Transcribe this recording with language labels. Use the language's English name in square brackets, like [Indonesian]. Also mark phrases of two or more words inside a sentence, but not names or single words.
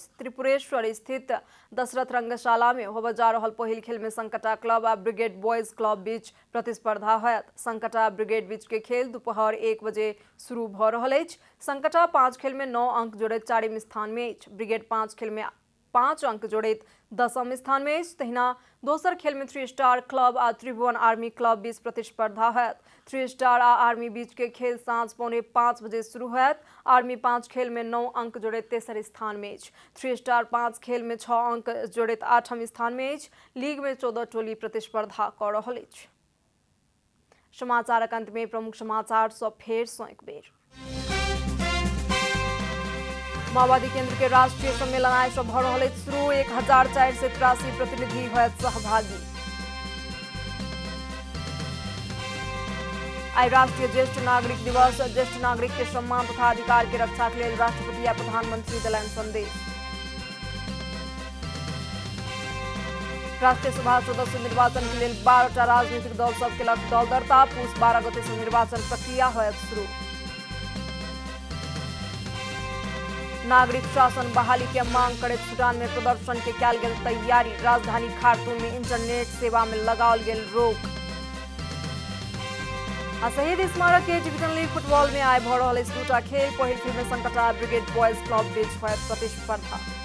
[Maithili] त्रिपुरेश्वर स्थित दशरथ रंगशाला में होबऽ जा रहल पहिल खेल में संकटा क्लब आ ब्रिगेड बॉयज क्लब बीच प्रतिस्पर्धा होयत। संकटा ब्रिगेड बीच के खेल दोपहर 1 बजे शुरू भऽ रहल अछि। संकटा 5 खेल में 9 अंक जोड़ैत 4म स्थान में अछि। ब्रिगेड 5 खेल में 5 अंक जोड़ैत 10म स्थान में अछि। तहिना दोसर खेल में 3 स्टार क्लब आ त्रिभुवन आर्मी क्लब बीच प्रतिस्पर्धा होयत। 3 स्टार आ आर्मी बीच के खेल साँझ 4:45 बजे शुरू होयत। आर्मी 5 खेल में 9 अंक जोड़ैत तेसर स्थान में अछि। 3 स्टार 5 खेल में 6 अंक जोड़ैत 8म स्थान में अछि। लीग में 14 टोली प्रतिस्पर्धा कऽ रहल अछि। समाचारक अंत में प्रमुख समाचार सब फेर सँ एक बेर। माओवादी केंद्र के राष्ट्रीय सम्मेलन आइ सँ भऽ रहल अछि शुरू। 1483 प्रतिनिधि होयत सहभागी। आई राष्ट्रीय ज्येष्ठ नागरिक दिवस। ज्येष्ठ नागरिक के सम्मान तथा अधिकार के रक्षा के लेल राष्ट्रपति आ प्रधानमंत्री देलनि संदेश। राष्ट्रीय सभा सदस्य निर्वाचन के लेल 12टा राजनीतिक दल सब केलक दल दरता। पूस 12 गते सँ निर्वाचन प्रक्रिया होयत शुरू। नागरिक शासन बहाली के मांग करैत सूडान में प्रदर्शन के कयल गेल तैयारी। राजधानी खार्तूम में इंटरनेट सेवा में लगाओल गेल रोक। आ शहीद स्मारक के डिवीजन लीग फुटबॉल में आइ भऽ रहल अछि 2टा खेल। पहिल खेल में संकटा ब्रिगेड बॉयज क्लब बीच होयत प्रतिस्पर्धा।